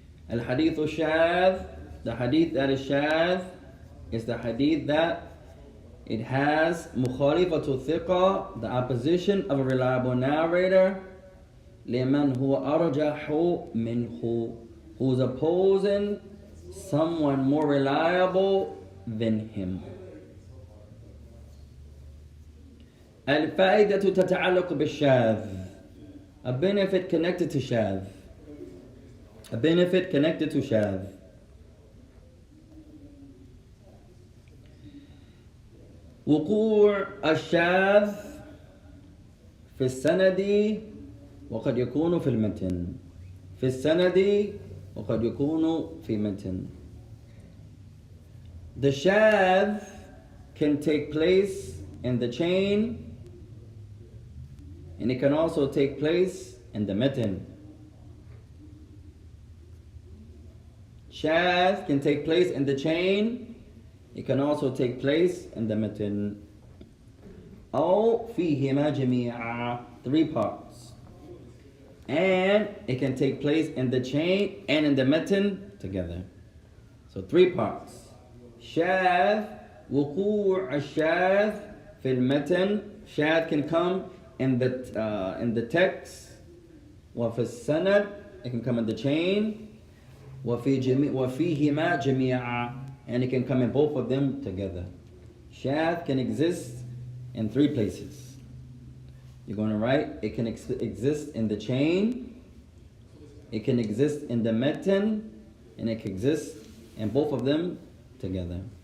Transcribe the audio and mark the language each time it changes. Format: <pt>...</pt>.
<en>Al-Hadith al-Shadh, the hadith that is shadh, is the hadith that it has</en> <ar>mukhalifatu thiqa,</ar> <en>the opposition of a reliable narrator,</en> <ar>liman huwa arjahu minhu,</ar> <en>who's opposing someone more reliable than him.</en> <ar>Al-Fa'idatu tata'allaq bil-shadh,</ar> <en>a benefit connected to shadh. A benefit connected to shadh.</en> <ar>وقوع الشاذ في السند وقد يكون في المتن. في السند وقد يكون في متن.</ar> <en>The shadh can take place in the chain, and it can also take place in the matan. Shadh can take place in the chain. It can also take place in the matan.</en> <ar>أو فيهما جميعا,</ar> <en>3 parts. And it can take place in the chain and in the matan together. So 3 parts.</en> <ar>Shadh, وقوع الشاذ في المتن.</ar> <en>Shadh can come in the text.</en> <ar>وفي السند,</ar> <en>it can come in the chain.</en> <ar>وفيهما جميعا,</ar> <en>and it can come in both of them together. Shadh can exist in 3 places. You're going to write, it can exist in the chain, it can exist in the matan, and it can exist in both of them together.</en>